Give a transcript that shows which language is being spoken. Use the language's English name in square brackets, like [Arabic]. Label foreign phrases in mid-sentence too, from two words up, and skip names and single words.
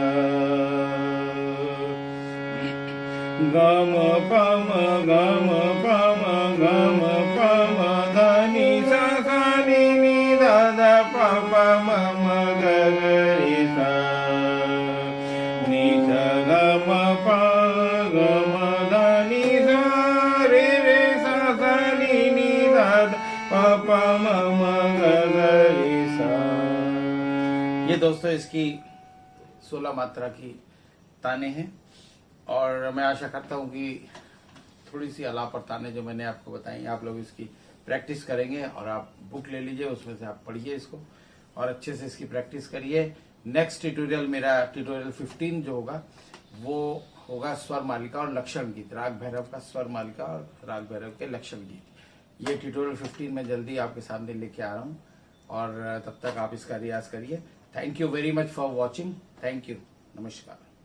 [Hindi] ग म प म ग म प म ग म प म ध नि सा सा नि नि ध ध प प म म ग ग रे सा नि सा ग म प ग म ध नि सा रे रे सा सा नि नि ध ध प प म म ग ग रे सा। ये दोस्तों इसकी 16 मात्रा की ताने हैं और मैं आशा करता हूँ कि थोड़ी सी अलाप और ताने जो मैंने आपको बताई आप लोग इसकी प्रैक्टिस करेंगे और आप बुक ले लीजिए, उसमें से आप पढ़िए इसको और अच्छे से इसकी प्रैक्टिस करिए। [English] next tutorial [Hindi] मेरा ट्यूटोरियल 15 जो होगा वो होगा स्वर मालिका और लक्षण गीत, राग भैरव का स्वर मालिका और राग भैरव के लक्षण गीत। ये ट्यूटोरियल 15 में जल्दी आपके सामने लेके आ रहा हूँ और तब तक आप इसका रियाज करिए। [English] thank you very much for watching. thank you. नमस्कार।